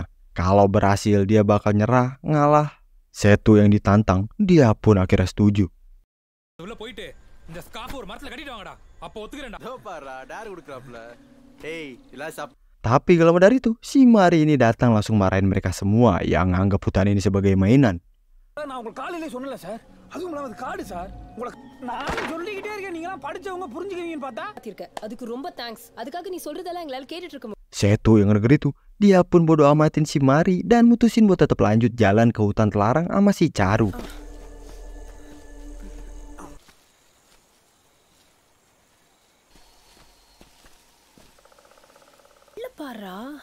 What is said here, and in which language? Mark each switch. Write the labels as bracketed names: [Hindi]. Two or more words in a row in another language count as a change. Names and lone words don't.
[Indonesian] Kalau berhasil dia bakal nyerah, ngalah. Setu yang ditantang, dia pun akhirnya setuju. Tapi gak lama dari itu, si Mari ini datang langsung marahin mereka semua yang anggap hutan ini sebagai mainan. [Tamil] நான் உங்களுக்கு காலையிலே சொன்னல சார். அதுவும் இல்லாம அது காடு சார். உங்களுக்கு நான் சொல்லிக்கிட்டே இருக்கேன், நீங்க எல்லாம் படிச்சவங்க புரிஞ்சுக்குவீங்கன்னு பார்த்தா. அதுக்கு ரொம்ப தேங்க்ஸ். அதுக்காக நீ சொல்றதெல்லாம் எங்களால கேட்டுட்டு இருக்க. [Indonesian] Setu yang denger itu, dia pun bodo amatin si Mari dan mutusin buat tetap lanjut jalan ke hutan terlarang sama si Charu. parah.